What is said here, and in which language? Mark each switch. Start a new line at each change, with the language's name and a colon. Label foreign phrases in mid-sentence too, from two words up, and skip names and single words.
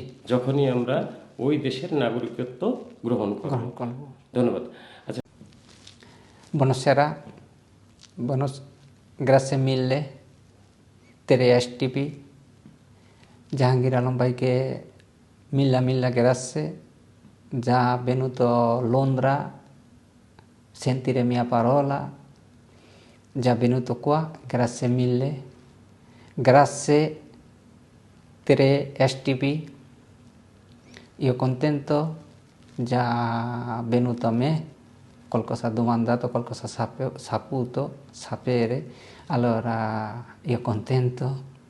Bangla: যখনই আমরা ওই দেশের নাগরিকত্ব গ্রহণ করব। ধন্যবাদ। আচ্ছা,
Italian: Buonasera, grazie mille TRS-TV,
Bangla: জাহাঙ্গীর আলম ভাইকে মিল্লা
Italian: grazie, già venuto Londra, sentire mia parola, già venuto qua, grazie mille, grazie TRS-TV, io contento, già venuto a me, qualcosa ha domandato, qualcosa ha saputo sapere, allora io contento.